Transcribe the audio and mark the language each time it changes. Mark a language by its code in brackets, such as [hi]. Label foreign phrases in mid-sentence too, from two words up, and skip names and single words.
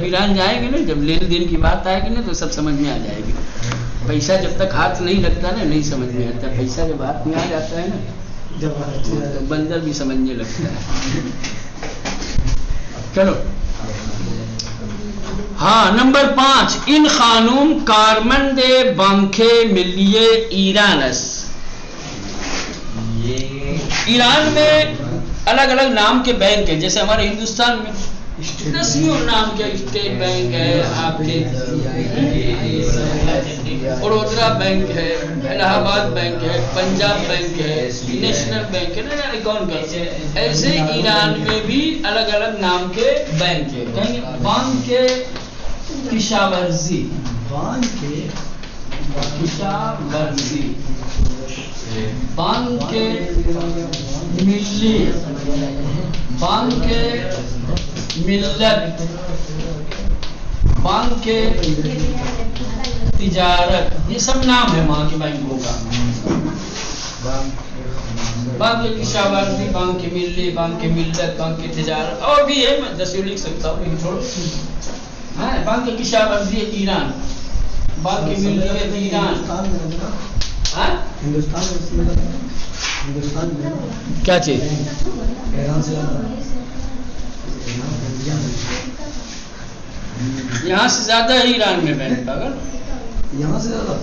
[ur] جب ایران جائیں گے نا, جب لین دین کی بات آئے گی نا تو سب سمجھ میں آ جائے گی. پیسہ جب تک ہاتھ نہیں لگتا نا نہیں سمجھ میں آتا، پیسہ جب ہاتھ میں آ جاتا ہے نا تو بندر بھی سمجھنے لگتا ہے. [fa] چلو ہاں نمبر 5 ان خانوم کارمند بانکے ملیے ایرانس. [ur] ایران میں الگ الگ نام کے بینک ہیں، جیسے ہمارے ہندوستان میں 10 نام کے اسٹیٹ بینک ہے، آپ کے بڑودرا بینک ہے، الہ آباد بینک ہے، پنجاب بینک ہے، نیشنل بینک ہے، نہ جانے کون کون سے. ایسے ایران میں بھی الگ الگ نام کے بینک ہے. بانک کے کشاورزی، کشاورزی، بانک کے ملی، بانک کے ملت، بانک کے تجارت، یہ سب نام ہے وہاں کے بینکوں کا. بانک کے کشاورزی، بانک کے ملی، بانک کے ملت، بانک کی تجارت، اور بھی ہے، میں 10 لکھ سکتا ہوں لیکن چھوڑو. بانک کے کشاورزی ایران، بانک کے ملی ایران. ہندوستان میں کیا چیز یہاں سے زیادہ ہے ایران میں بینک پاگل، یہاں سے زیادہ.